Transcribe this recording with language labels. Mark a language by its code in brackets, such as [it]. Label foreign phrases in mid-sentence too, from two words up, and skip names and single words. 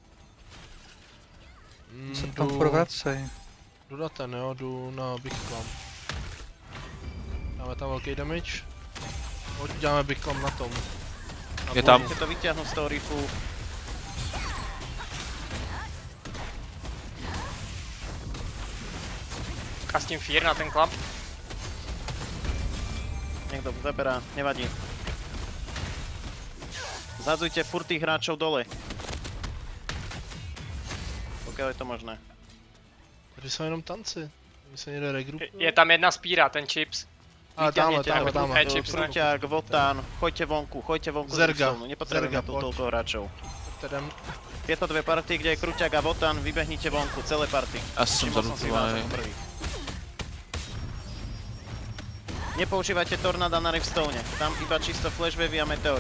[cs] Se tam povracej. Jdu na ten, jo, jdu na Big Clam. Dáme tam velký damage. Děláme Big Clam na tom. Je tam. Můžete to vyťahnout z toho rifu. Kastím Fear na ten klap. [sk] Niekto zaberá, nevadí. Zhadzujte furt tých hráčov dole. Pokiaľ je to možné. [cs] Tady jsou jenom tanci. My se někde regrupují. Je tam jedna spíra, ten Chips. A dáme. [sk] Kruťák, Wotan, choďte vonku Zerga. Nepotrebujeme tu toľko hráčov. Teda... Tieto dve party, kde je Kruťák a Wotan, vybehnite vonku, celé party. Ja som zadutovaný. Nepoužívajte tornáda na Riftstone, tam iba čisto flashwavy a meteory.